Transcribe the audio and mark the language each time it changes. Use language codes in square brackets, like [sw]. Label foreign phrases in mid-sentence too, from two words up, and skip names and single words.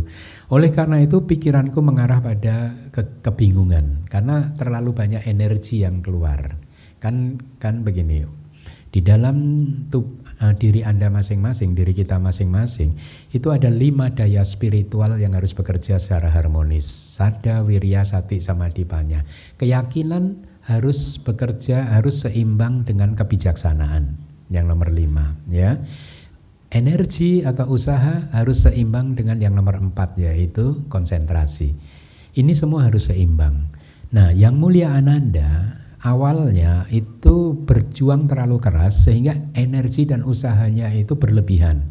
[id] Oleh karena itu pikiranku mengarah pada kebingungan karena terlalu banyak energi yang keluar. Kan begini, di dalam diri Anda masing-masing, diri kita masing-masing, itu ada 5 daya spiritual yang harus bekerja secara harmonis. [pi] Sada, wirya, sati, samadhi, panya. [id] Keyakinan harus bekerja, harus seimbang dengan kebijaksanaan. Yang nomor 5, ya. Energi atau usaha harus seimbang dengan yang nomor 4, yaitu konsentrasi. Ini semua harus seimbang. Nah, Yang Mulia Ananda awalnya itu berjuang terlalu keras sehingga energi dan usahanya itu berlebihan.